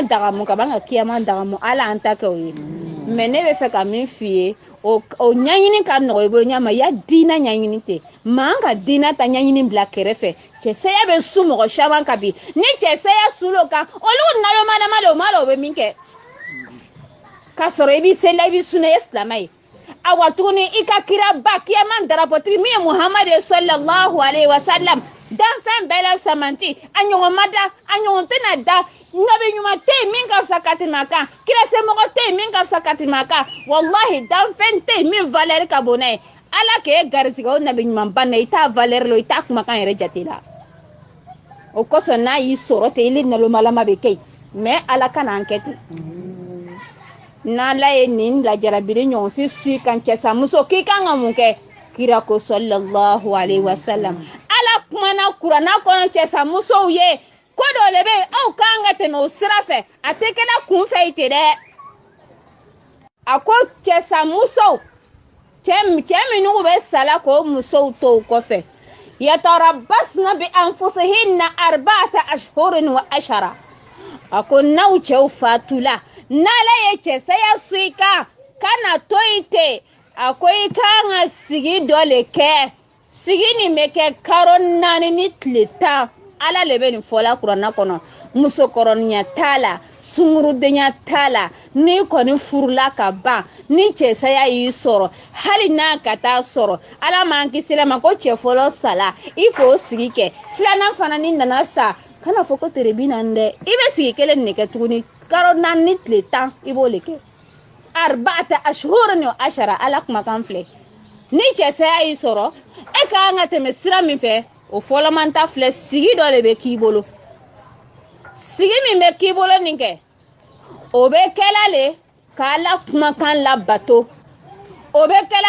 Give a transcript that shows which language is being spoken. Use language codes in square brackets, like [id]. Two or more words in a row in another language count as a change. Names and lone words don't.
[bm] dagamu kaban ka kiyama dagamu ala an ta kɛ o ye mais ne bɛ fɛ ka min f'i ye o ɲaɲini ka nɔgɔ i bolo ɲama ya diina ɲaɲini tɛ maa ka diina ta ɲaɲini bila kɛrɛfɛ cɛsaya bɛ su mɔgɔ caman kan bi ni cɛsaya sulo kan olu nalomadama le o ma la o bɛ min kɛ k'a sɔrɔ i b'i seli i b'i sunna i ye silamɛ ye awa tuguni i ka kira ba kiyama darapɔtigi min ye muhamadu [ar] صلى الله عليه وسلم [bm] danfɛn bɛɛ la samanti a ɲɔgɔn ma da a ɲɔgɔn tɛna da nabi ɲuman tɛ yen min ka fisa ka tɛmɛ a kan kirasɛmɔgɔ tɛ yen min ka fisa ka tɛmɛ a kan wallahi danfɛn tɛ yen min valeur ka bon n'a ye ala k'e garizigɛ o nabi ɲuman ba na i t'a valeur la i t'a kumakan yɛrɛ jate la o kosɔn n'a y'i sɔrɔ ten ili nalomalama bɛ kɛ yen mais ala kana an kɛ ten n'ala ye nin lajarabili ɲɔgɔn si su kan cɛsa muso k'i kan ka mun kɛ kira ko [ar] صلى الله عليه وسلم [bm] ala kumana kuranna kɔnɔ cɛsa musow ye ko dɔ le bɛ aw kan ka tɛmɛ o sira fɛ a tɛ kɛla kun fɛ i tɛ dɛ a ko cɛsa musow cɛ minnu bɛ sala k'o musow to kɔfɛ [ar] يتربصن بأنفسهن أربعة أشهر وعشرا [bm] a ko n'aw cɛw fatula n'ala ye cɛsaya su i kan kana to yen ten a ko i kan ka sigi dɔ le kɛ sigi nin bɛ kɛ kalo 4 ni tile 10 ala le bɛ nin fɔla kuranna kɔnɔ musokɔrɔninya t'a la sungurudenya t'a la n'i kɔni furula ka ban ni cɛsaya y'i sɔrɔ hali n'a ka taa sɔrɔ ala m'an kisi la ma ko cɛ fɔlɔ sala i k'o sigi kɛ filanan fana ni nana sa kana fɔ ko tere 40 dɛ i bɛ sigi kelen de kɛ tuguni kalo 4 ni tile 10 i b'o le kɛ [ar] أربعة أشهر وعشرا [bm] ala kumakan filɛ ni cɛsaya y'i sɔrɔ e ka kan ka tɛmɛ sira min fɛ o fɔlɔman ta filɛ sigi dɔ de bɛ k'i bolo sigi min bɛ k'i bolo nin kɛ o bɛ kɛla le k'ala kumakan labato o bɛ kɛla